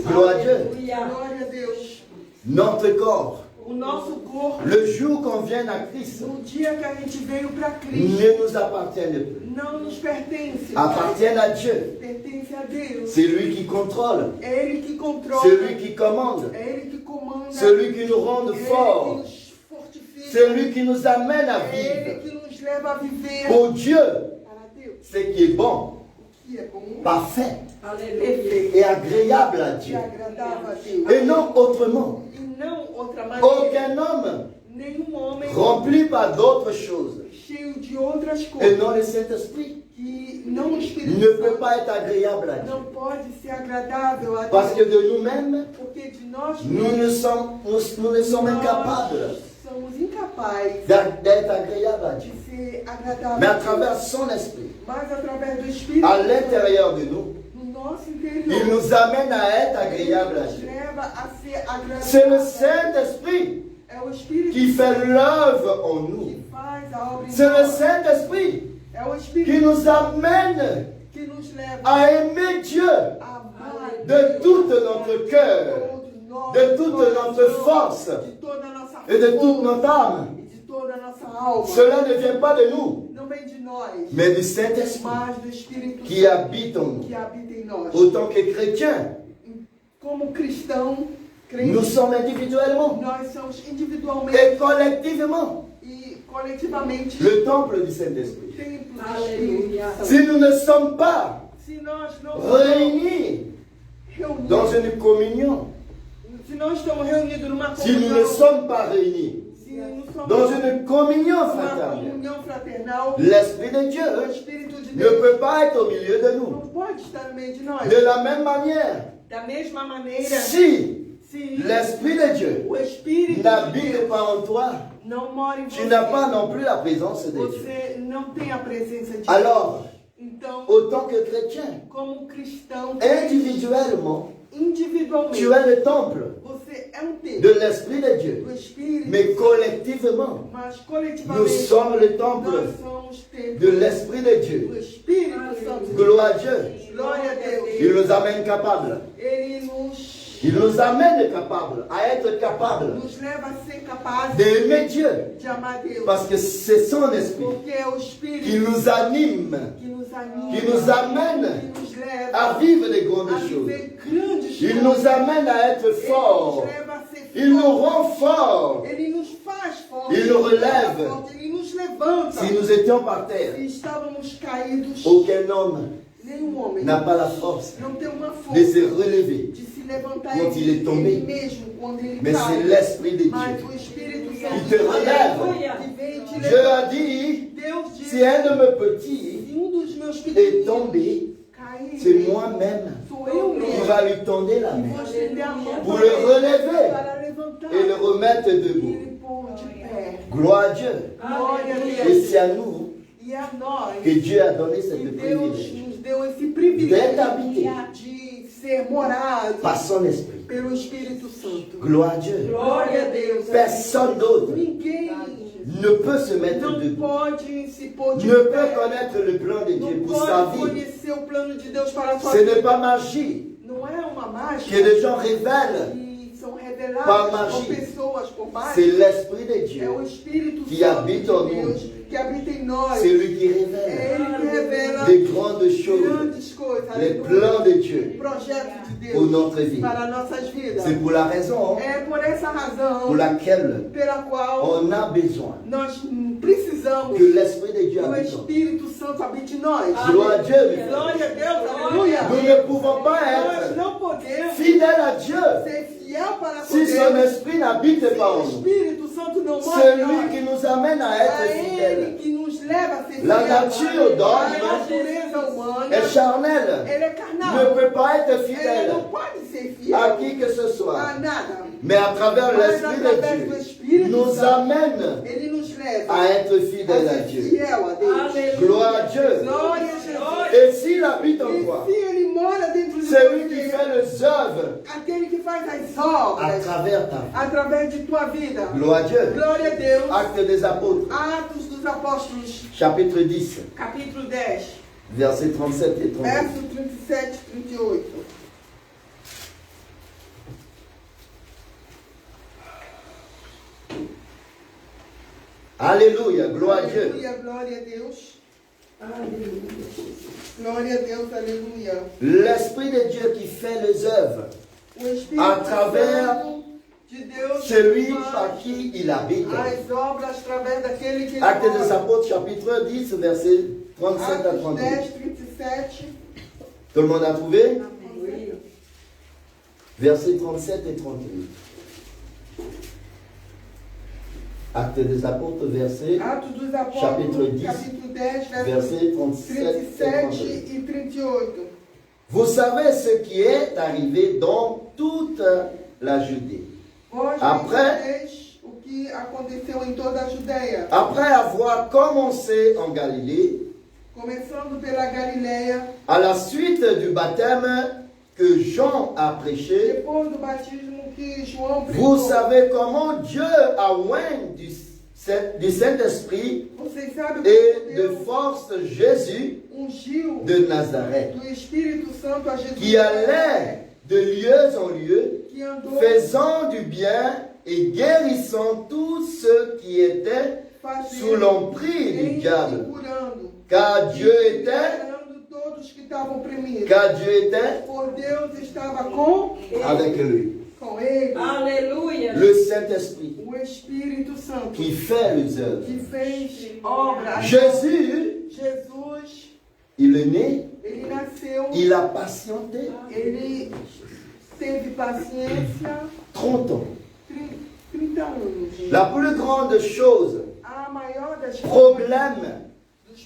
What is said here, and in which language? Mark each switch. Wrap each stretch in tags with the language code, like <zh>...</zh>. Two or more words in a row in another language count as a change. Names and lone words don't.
<fr>Gloire à Dieu.</fr> <pt>Glória a Deus.</pt> <fr>Notre corps,</fr> <pt>O nosso corpo,</pt> <fr>le jour qu'on vient à Christ,</fr> <pt>no dia que a gente veio para Cristo,</pt> <fr>ne nous appartient plus.</fr> <pt>não nos pertence,</pt> <fr>Appartiennent à Dieu.</fr> <pt>pertence a Deus.</pt> <fr>C'est lui qui contrôle,</fr> <pt>É Ele que controla,</pt> <fr>c'est lui qui commande,</fr> <pt>é Ele que comanda,</pt> <fr>c'est lui qui nous rend</fr> <pt>é Ele que</pt> <fr>forts,</fr> <pt>nos fortifica,</pt> <fr>c'est lui qui nous amène à</fr> <pt>é Ele</pt> <fr>vivre.</fr> <pt>que nos leva a viver</pt> <fr>Pour Dieu,</fr> <pt>para Deus,</pt> <fr>ce qui est bon,</fr> <pt>o que é bom,</pt> <fr>parfait</fr> <pt>perfeito</pt> <fr>et agréable à</fr> <pt>e</pt> <fr>Dieu.</fr> <pt>agradável a Deus.</pt> <fr>Et non autrement.</fr> <pt>E não outra maneira.</pt> <fr>Aucun homme</fr> <pt>Nenhum homem</pt> <fr>rempli par d'autres choses</fr> <pt>cheio de outras</pt> <fr>et</fr> <pt>coisas</pt> <fr>non le Saint-Esprit</fr> <pt>que não o Espírito</pt> <fr>ne peut</fr> <pt>Santo</pt> <fr>pas être agréable à Dieu.</fr> <pt>não pode ser agradável a</pt> <fr>Parce que</fr> <pt>Deus.</pt> <fr>de nous-mêmes,</fr> <pt>Porque de nós</pt> <fr>nous ne sommes incapables</fr> <pt>nós somos incapazes</pt> <fr>d'être agréables à Dieu.</fr> <pt>de ser agradável</pt> <fr>Mais à</fr> <pt>a Deus.</pt> <fr>travers son esprit,</fr> <pt>Mas através do Espírito</pt> <fr>à</fr> <pt>Santo,</pt> <fr>l'intérieur de nous,</fr> <pt>no nosso</pt> <fr>il</fr> <pt>interior,</pt> <fr>nous amène à être</fr> <pt>ele</pt> <fr>agréables à</fr> <pt>nos</pt> <fr>Dieu.</fr> <pt>leva a ser agradável.</pt> <fr>C'est le Saint-Esprit</fr> <pt>É o Espírito</pt> <fr>qui fait l'œuvre en nous.</fr> <pt>que faz a obra em</pt> <fr>C'est le</fr> <pt>nós.</pt> <fr>Saint-Esprit</fr> <pt>É o</pt> <fr>qui</fr> <pt>Espírito</pt> <fr>nous amène</fr> <pt>que nos leva</pt> <fr>à aimer Dieu</fr> <pt>a amar</pt> <fr>de tout notre cœur,</fr> <pt>todo nosso</pt> <fr>de toute</fr> <pt>coração,</pt> <fr>notre force</fr> <pt>de toda a nossa</pt> <fr>et de toute</fr> <pt>força</pt> <fr>notre âme.</fr> <pt>e de toda a nossa alma.</pt> <fr>Cela ne vient pas de nous,</fr> <pt>Não vem de nós,</pt> <fr>mais du Saint-Esprit</fr> <pt>mas do Espírito</pt> <fr>qui</fr> <pt>Santo</pt> <fr>habite en nous.</fr> <pt>que habita em nós.</pt> <fr>Autant que chrétiens,</fr> <pt>Como cristão,</pt> <fr>nous</fr> <pt>crente,</pt> <fr>sommes individuellement</fr> <pt>nós somos individualmente</pt> <fr>et collectivement</fr> <pt>e coletivamente</pt> <fr>le temple du Saint-Esprit.</fr> <pt>templo do Espírito Santo.</pt> <fr>Si nous ne sommes pas</fr> <pt>Se nós não</pt> <fr>réunis dans</fr> <pt>reunidos,</pt> <fr>une communion,</fr> <pt>se nós estamos reunidos numa</pt> <fr>si nous ne</fr> <pt>comunhão,</pt> <fr>sommes pas réunis</fr> <pt>se não somos</pt> <fr>dans une communion</fr> <pt>numa</pt> <fr>fraternelle,</fr> <pt>comunhão fraternal,</pt> <fr>l'Esprit de</fr> <pt>o</pt> <fr>Dieu</fr> <pt>Espírito de</pt> <fr>ne</fr> <pt>Deus</pt> <fr>peut pas être au milieu de</fr> <pt>não</pt> <fr>nous.</fr> <pt>pode estar no meio de nós.</pt> <fr>De la même manière,</fr> <pt>Da mesma maneira,</pt> <fr>si</fr> <pt>se</pt> <fr>l'Esprit de Dieu</fr> <pt>o Espírito de</pt> <fr>n'habite</fr> <pt>Deus</pt> <fr>pas en toi,</fr> <pt>não mora em</pt> <fr>tu n'as pas</fr> <pt>você,</pt> <fr>non plus la présence de Dieu.</fr> <pt>você não tem a presença de Deus.</pt> <fr>Alors,</fr> <pt>Então,</pt> <fr>autant que chrétien,</fr> <pt>como cristão,</pt> <fr>individuellement,</fr> <pt>individualmente,</pt> <fr>tu es le temple</fr> <pt>você é um templo</pt> <fr>de l'Esprit de Dieu.</fr> <pt>do Espírito,</pt> <fr>Mais collectivement,</fr> <pt>mas</pt> <fr>nous</fr> <pt>coletivamente</pt> <fr>sommes le temple</fr> <pt>nós somos templo</pt> <fr>de l'Esprit de Dieu.</fr> <pt>do Espírito Santo de Deus.</pt> <fr>Gloire à Dieu.</fr> <pt>Glória a Deus.</pt> <fr>Il nous amène capables.</fr> <pt>Ele</pt> <fr>Il nous amène capables, à être capables</fr> <pt>nos leva a ser capazes</pt> <fr>d'aimer Dieu.</fr> <pt>de amar Deus.</pt> <fr>Parce que c'est son esprit</fr> <pt>Porque é o</pt> <fr>qui</fr> <pt>Espírito</pt> <fr>nous anime,</fr> <pt>que nos anima,</pt> <fr>qui nous amène</fr> <pt>que nos leva</pt> <fr>à vivre des grandes</fr> <pt>a</pt> <fr>choses.</fr> <pt>viver grandes</pt> <fr>Il</fr> <pt>coisas.</pt> <fr>nous amène à être</fr> <pt>Ele</pt> <fr>forts.</fr> <pt>nos leva a ser</pt> <fr>Il nous</fr> <pt>fortes.</pt> <fr>rend forts.</fr> <pt>Ele nos faz fortes.</pt> <fr>Il nous relève.</fr> <pt>Ele nos levanta.</pt> <fr>Si nous étions par terre,</fr> <pt>Se estávamos caídos,</pt> <fr>aucun homme</fr> <pt>nenhum homem</pt> <fr>n'a pas la force</fr> <pt>não tem uma</pt> <fr>de se</fr> <pt>força</pt> <fr>relever.</fr> <pt>de se levantar</pt> <fr>Quand il est tombé.</fr> <pt>ele mesmo quando ele</pt> <fr>Mais c'est</fr> <pt>cai.</pt> <fr>l'Esprit de</fr> <pt>Mas</pt> <fr>Dieu</fr> <pt>o Espírito</pt> <fr>qui</fr> <pt>Santo</pt> <fr>te relève.</fr> <pt>que vem te</pt> <fr>Dieu</fr> <pt>levantar.</pt> <fr>a dit,</fr> <pt>Deus diz,</pt> <fr>si un de mes petits</fr> <pt>se dos meus</pt> <fr>est</fr> <pt>pequeninos</pt> <fr>tombé,</fr> <pt>cair,</pt> <fr>c'est moi-même</fr> <pt>sou eu</pt> <fr>qui</fr> <pt>mesmo.</pt> <fr>va lui tendre la</fr> <pt>E</pt> <fr>main</fr> <pt>vou estender a mão</pt> <fr>pour</fr> <pt>para</pt> <fr>le</fr> <pt>ele,</pt> <fr>relever</fr> <pt>para levantar</pt> <fr>et le remettre</fr> <pt>e</pt> <fr>debout.</fr> <pt>ele pôr de pé.</pt> <fr>Gloire à Dieu.</fr> <pt>Glória a</pt> <fr>Et</fr> <pt>Deus.</pt> <fr>c'est à nous</fr> <pt>E a nós</pt> <fr>que Dieu a donné</fr> <pt>que</pt> <fr>cette</fr> <pt>Deus</pt> <fr>privilège</fr> <pt>nos deu esse</pt> <fr>d'être</fr> <pt>privilégio</pt> <fr>habité</fr> <pt>de ser morado</pt> <fr>par son esprit.</fr> <pt>pelo Espírito Santo.</pt> <fr>Gloire à Dieu.</fr> <pt>Glória a Deus.</pt> <fr>Personne d'autre</fr> <pt>Ninguém</pt> <fr>ne peut se mettre</fr> <pt>não</pt> <fr>debout,</fr> <pt>pode se pôr de</pt> <fr>ne peut</fr> <pt>pé.</pt> <fr>connaître le plan de Dieu</fr> <pt>Não</pt> <fr>pour sa</fr> <pt>pode</pt> <fr>vie.</fr> <pt>conhecer o plano de Deus para a sua</pt> <fr>Ce</fr> <pt>vida.</pt> <fr>n'est pas magie</fr> <pt>Não é uma</pt> <fr>que</fr> <pt>mágica</pt> <fr>les gens révèlent.</fr> <pt>que são</pt> <fr>Par</fr> <pt>reveladas</pt> <fr>magie.</fr> <pt>por pessoas, por</pt> <fr>C'est</fr> <pt>mágica.</pt> <fr>l'Esprit de</fr> <pt>É</pt> <fr>Dieu.</fr> <pt>o Espírito</pt> <fr>que</fr> <pt>Santo</pt> <fr>habite en</fr> <pt>de</pt> <fr>nous.</fr> <pt>Deus que habita em nós.</pt> <fr>C'est lui qui</fr> <pt>É</pt> <fr>révèle</fr> <pt>Ele que revela</pt> <fr>des grandes choses,</fr> <pt>grandes coisas.</pt> <fr>les</fr> <pt>aleluia.</pt> <fr>plans de Dieu</fr> <pt>Projetos de</pt> <fr>pour</fr> <pt>Deus</pt> <fr>notre vie.</fr> <pt>para nossas vidas.</pt> <fr>C'est pour la raison</fr> <pt>É por essa razão</pt> <fr>pour laquelle</fr> <pt>pela qual</pt> <fr>on a besoin</fr> <pt>nós precisamos</pt> <fr>que l'Esprit de Dieu</fr> <pt>que o</pt> <fr>habite en nous.</fr> <pt>Espírito Santo habite em nós.</pt> <fr>Gloire à Dieu, mes frères.</fr> <pt>Glória a Deus, aleluia.</pt> <fr>Nous ne pouvons pas</fr> <pt>Nós</pt> <fr>être</fr> <pt>não podemos</pt> <fr>fidèles à Dieu</fr> <pt>ser fiel para com</pt> <fr>si son</fr> <pt>Deus</pt> <fr>esprit n'habite</fr> <pt>se</pt> <fr>pas</fr> <pt>o</pt> <fr>en nous.</fr> <pt>Espírito Santo não mora</pt> <fr>C'est</fr> <pt>em</pt> <fr>lui</fr> <pt>nós.</pt> <fr>qui nous amène à être</fr> <pt>É Ele</pt> <fr>fidèles.</fr> <pt>que nos leva a ser</pt> <fr>La</fr> <pt>fiel.</pt> <fr>nature d'homme</fr> <pt>A natureza humana,</pt> <fr>est charnelle,</fr> <pt>ele é</pt> <fr>ne</fr> <pt>carnal.</pt> <fr>peut pas être</fr> <pt>Ele</pt> <fr>fidèle</fr> <pt>não pode ser</pt> <fr>à</fr> <pt>fiel</pt> <fr>qui que ce soit.</fr> <pt>a nada.</pt> <fr>Mais à travers</fr> <pt>Mas</pt> <fr>l'Esprit</fr> <pt>através</pt> <fr>de</fr> <pt>do</pt> <fr>Dieu,</fr> <pt>Espírito</pt> <fr>nous</fr> <pt>Santo,</pt> <fr>amène</fr> <pt>ele nos leva</pt> <fr>à être</fr> <pt>a</pt> <fr>fidèles à</fr> <pt>ser</pt> <fr>Dieu.</fr> <pt>fiel a Deus.</pt> <fr>Gloire à Dieu.</fr> <pt>Glória a Jesus.</pt> <fr>Et s'il habite en</fr> <pt>E</pt> <fr>toi,</fr> <pt>se ele mora dentro de</pt> <fr>c'est lui qui</fr> <pt>você,</pt> <fr>fait les œuvres</fr> <pt>aquele que faz as</pt> <fr>à</fr> <pt>obras</pt> <fr>travers ta vie.</fr> <pt>através de tua vida.</pt> <fr>Gloire à Dieu.</fr> <pt>Glória a Deus.</pt> <fr>Actes des apôtres,</fr> <pt>Atos dos Apóstolos,</pt> <fr>chapitre 10,</fr> <pt>capítulo 10,</pt> <fr>versets 37 et 38.</fr> <pt>verso 37 e 38.</pt> <fr>Alléluia, gloire à Dieu.</fr> <pt>Aleluia, glória a Deus. Glória a Deus, aleluia.</pt> <fr>L'Esprit de Dieu qui fait les œuvres</fr> <pt>O Espírito</pt> <fr>à travers</fr> <pt>Santo de Deus</pt> <fr>celui</fr> <pt>faz</pt> <fr>par qui il habite.</fr> <pt>as obras através daquele que ele</pt> <fr>Actes des</fr> <pt>mora.</pt> <fr>apôtres, chapitre 10, versets 37 à</fr> <pt>Atos</pt> <fr>38.</fr> <pt>10, 37.</pt> <fr>Tout le monde a trouvé? Oui. Versets 37 et 38. Actes des apôtres, verset</fr> <pt>Atos dos Apóstolos,</pt> <fr>Chapitre 10,</fr> <pt>capítulo 10, verso</pt> <fr>versets 37 et</fr> <pt>37</pt> <fr>38.</fr> <pt>e 38.</pt> <fr>Vous savez ce qui est arrivé dans toute la Judée.</fr> <pt>Vós</pt> <fr>Après-</fr> <pt>sabeis o que aconteceu em toda a Judéia,</pt> <fr>Après avoir commencé en Galilée,</fr> <pt>começando pela Galileia,</pt> <fr>à la suite du baptême que Jean a prêché,</fr> <pt>depois do batismo que João</pt> <fr>vous</fr> <pt>pregou.</pt> <fr>savez comment Dieu a oint du Saint-Esprit</fr> <pt>Vocês sabem</pt> <fr>et de</fr> <pt>Deus</pt> <fr>force Jésus</fr> <pt>ungiu</pt> <fr>de Nazareth,</fr> <pt>do Espírito Santo a Jesus,</pt> <fr>qui allait de lieu en lieu,</fr> <pt>que andou</pt> <fr>faisant du bien et guérissant tous ceux qui étaient sous</fr> <pt>fazendo</pt> <fr>l'emprise du</fr> <pt>bem e</pt> <fr>diable.</fr> <pt>curando,</pt> <fr>Car Dieu était,</fr> <pt>curando todos que estavam oprimidos.</pt> <fr>car Dieu était</fr> <pt>Por Deus estava com</pt> <fr>avec lui.</fr> <pt>ele, Aleluia.</pt> <fr>Le Saint-Esprit</fr> <pt>o Espírito Santo,</pt> <fr>qui fait les œuvres.</fr> <pt>que fez obras.</pt> <fr>Jésus,</fr> <pt>Jesus,</pt> <fr>il est né,</fr> <pt>ele nasceu,</pt> <fr>il a patienté</fr> <pt>ele teve paciência,</pt> <fr>30 ans.</fr> <pt>30 anos.</pt> <fr>La plus grande chose,</fr> <pt>A maior das</pt> <fr>problème</fr> <pt>dos problemas</pt>